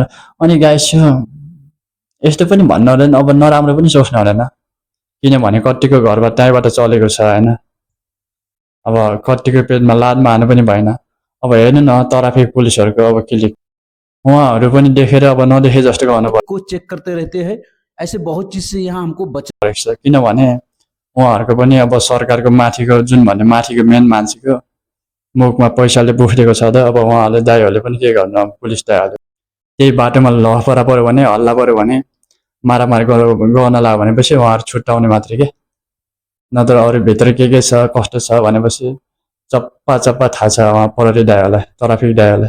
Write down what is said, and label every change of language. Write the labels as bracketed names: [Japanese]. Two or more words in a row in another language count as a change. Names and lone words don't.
[Nepali] अनि गाइस यस्तो पनि भन्नु हुँदैन, अब नराम्रो पनि सोच्नु हुँदैन, किनभने कतिको घरबाट त्यहीँबाट चलेको छ हैन। अब कतिको पेजमा लादमा हानु पनि भएन। अब हेर्नु न ट्राफिक पुलिसहरूको अब क्लिप, उहाँहरू पनि देखेर अब नदेखे जस्तो गर्नु [Hindi] को चेक करते रहते हैं। ऐसे बहुत चीज से यहाँ हमको [Nepali] परेको छ, किनभने उहाँहरूको पनि अब सरकारको माथिको जुन भन्ने माथिको मेन मान्छेको मुखमा पैसाले बुफ्रेको छ त। अब उहाँहरूले दाइहरूले पनि के गर्नु, अब पुलिस दाइहरूले त्यही बाटोमा लहपरा पऱ्यो भने हल्ला पऱ्यो भने मारामारी गर्न लाग्यो भनेपछि उहाँहरू छुट्याउने मात्रै के, नत्र अरू भित्र के छ कस्तो छ भनेपछि चप्पा थाहा छ उहाँ प्रहरी दाइहरूलाई, ट्राफिक दाइहरूलाई।